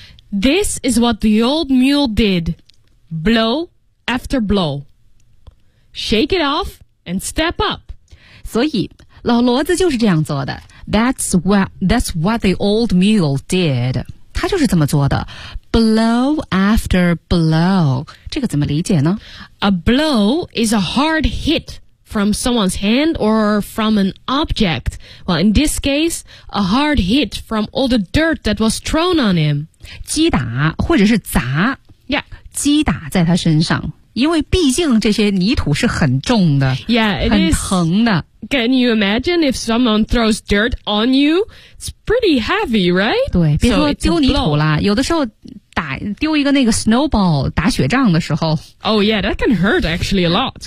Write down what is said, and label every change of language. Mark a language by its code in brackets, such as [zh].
[en] This is what the old mule did, blow after blow. Shake it off and step up. [zh] 所以老骡子就是这样做的。 [en] That's what the old mule did. [zh] 他就是这么做的。 [en] Blow after blow. [zh] 这个怎么理解呢 [en] ?A blow is a hard hit from someone's hand or from an object. Well, in this case, a hard hit from all the dirt that was thrown on him. [zh] 击打或者是砸 [en] ，Yeah， [zh] 击打在他身上，因为毕竟这些泥土是很重的 [en] ，Yeah， [zh] 很疼的。 [en] Can you imagine if someone throws dirt on you? It's pretty heavy, right? [zh] 对，别说丢泥土啦，有的时候打丢一个那个 snowball 打雪仗的时候 [en] ，Oh yeah, that can hurt actually a lot.